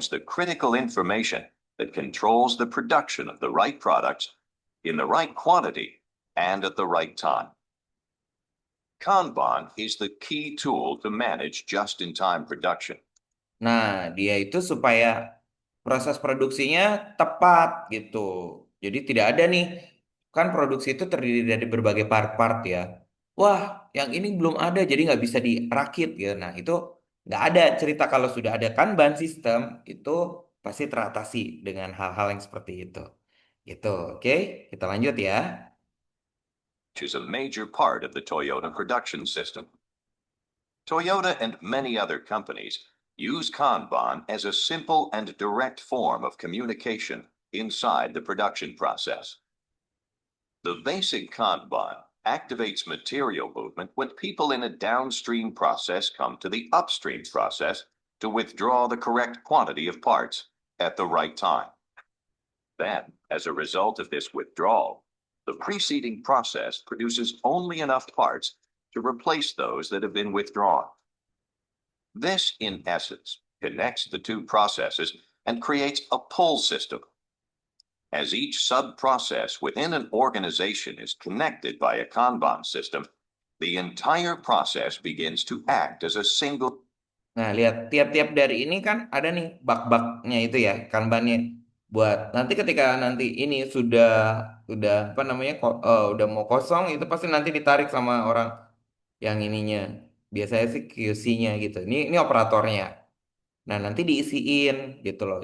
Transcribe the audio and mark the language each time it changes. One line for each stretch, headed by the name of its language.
English: the critical information that controls the production of the right products in the right quantity and at the right time. Kanban is the key tool to manage just-in-time production.
Indonesian: Nah, dia itu supaya proses produksinya tepat gitu. Jadi tidak ada nih, kan produksi itu terdiri dari berbagai part-part ya. Wah, yang ini belum ada, jadi nggak bisa dirakit gitu. Nah, itu nggak ada cerita kalau sudah ada Kanban sistem, itu pasti teratasi dengan hal-hal yang seperti itu. Gitu, oke? Kita lanjut ya.
English: Which is a major part of the Toyota production system. Toyota and many other companies use Kanban as a simple and direct form of communication inside the production process. The basic Kanban activates material movement when people in a downstream process come to the upstream process to withdraw the correct quantity of parts at the right time. Then, as a result of this withdrawal, the preceding process produces only enough parts to replace those that have been withdrawn. This, in essence, connects the two processes and creates a pull system. As each sub-process within an organization is connected by a Kanban system, the entire process begins to act as a single.
Indonesian: Nah, lihat tiap-tiap dari ini kan ada nih bak-baknya itu ya, kanbannya. Buat nanti ketika nanti ini sudah apa namanya udah mau kosong itu pasti nanti ditarik sama orang yang ininya. Biasanya sih QC-nya gitu. Ini operatornya. Nah, nanti diisiin gitu loh.